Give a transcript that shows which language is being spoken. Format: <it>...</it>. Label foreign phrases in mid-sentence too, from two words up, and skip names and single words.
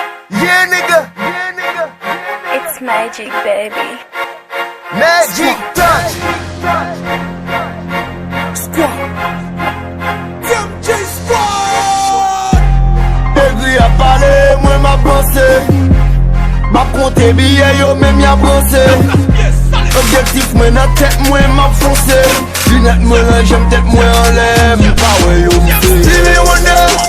<en>Yeah, nigga. Yeah, nigga. It's magic, baby. Magic touch. Squad. M J Squad.</en> <ht>Egri a pale, mwen m a panse. M a konte biyè, yo menm y a panse. Obyektif mwen nan tèt, mwen m a fonse. Linèt mwen lan, jèm tèt mwen an lè. M pa wè yo m se. Stevie Wonder.</ht>